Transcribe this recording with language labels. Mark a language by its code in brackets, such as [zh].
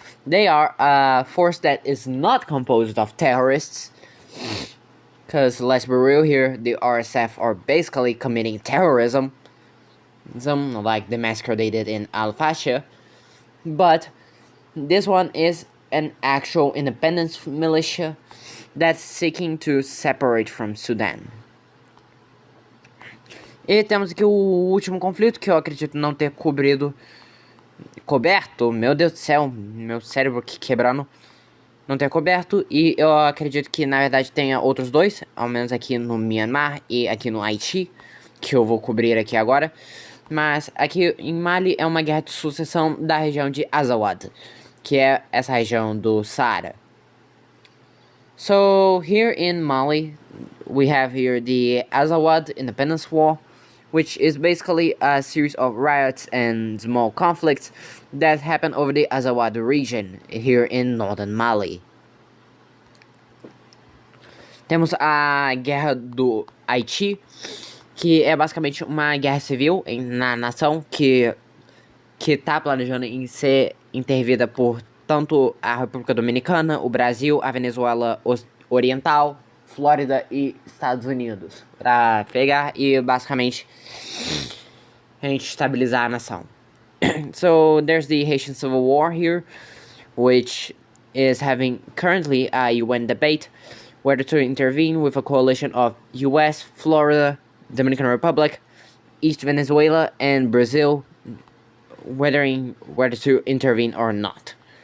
[en] They are a force that is not composed of terrorists, because let's be real here, the RSF are basically committing terrorism, like the massacre they did in Al-Fasher, but this one is an actual independence militia that's seeking to separate from Sudan. [pt] E temos aqui o último conflito, que eu acredito não ter coberto, meu Deus do céu, meu cérebro aqui quebrando, não ter coberto, e eu acredito que na verdade tenha outros dois, ao menos aqui no Myanmar e aqui no Haiti, que eu vou cobrir aqui agora. Mas aqui em Mali é uma guerra de sucessão da região de Azawad, que é essa região do Saara. [en] So here in Mali, we have here the Azawad Independence War, which is basically a series of riots and small conflicts that happen over the Azawad region here in northern Mali. [pt] Temos a Guerra do Haiti, que é basicamente uma guerra civil na nação que tá planejando em ser intervida por tanto a República Dominicana, o Brasil, a Venezuela Oriental, Flórida e Estados Unidos, para pegar e basicamente a gente estabilizar a nação. [en] So there's the Haitian Civil War here, which is having currently a UN debate whether to intervene with a coalition of US, Florida, Dominican Republic, East Venezuela, and Brazil, whether to intervene or not.